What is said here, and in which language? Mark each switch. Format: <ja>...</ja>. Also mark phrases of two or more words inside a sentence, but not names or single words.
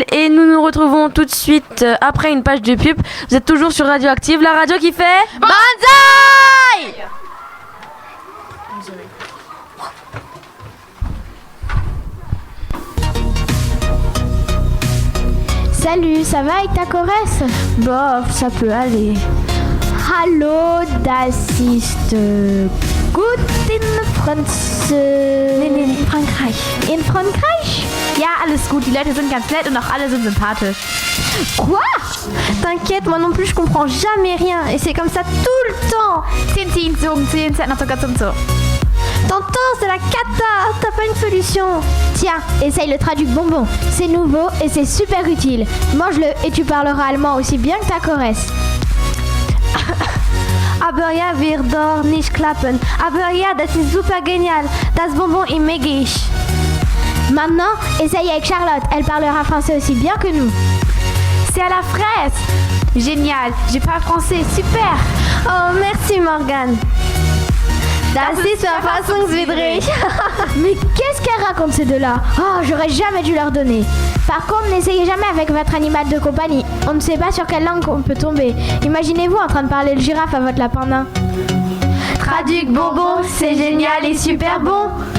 <fr>Et nous nous retrouvons tout de suite après une page de pub. Vous êtes toujours sur Radioactive, la radio qui fait... Banzai! Salut, ça va avec ta choresse? Bof, ça peut aller.</fr> <de>Hallo, das ist gut in Frankreich. In Frankreich? Ja, alles gut. Die Leute sind ganz nett und auch alle sind sympathisch.</de> <fr>Quoi? T'inquiète, moi non plus, je comprends jamais rien. Et c'est comme ça tout le temps.</fr> <de>10 zogen 10 Cent noch sogar zum Zoo.</de> <fr>T'entends, c'est la cata. T'as pas une solution? Tiens, essaye le traduc bonbon. C'est nouveau et c'est super utile. Mange-le et tu parleras allemand aussi bien que ta choresse.</fr> <de>Aber ja, wird doch nicht klappen. Aber ja, das ist super genial. Das Bonbon</de> <fr>est mégisch. Maintenant, essaye avec Charlotte. Elle parlera français aussi bien que nous. C'est à la fraise. Génial. J'ai parlé français. Super. Oh, merci Morgane.</fr> <de>Das ist verfassungswidrig.</de> <fr>Mais qu'est-ce qu'elle raconte ces deux-là? Oh, j'aurais jamais dû leur donner. Par contre, n'essayez jamais avec votre animal de compagnie. On ne sait pas sur quelle langue on peut tomber. Imaginez-vous en train de parler le girafe à votre lapin nain. Traduc bonbon, c'est génial et super bon.</fr>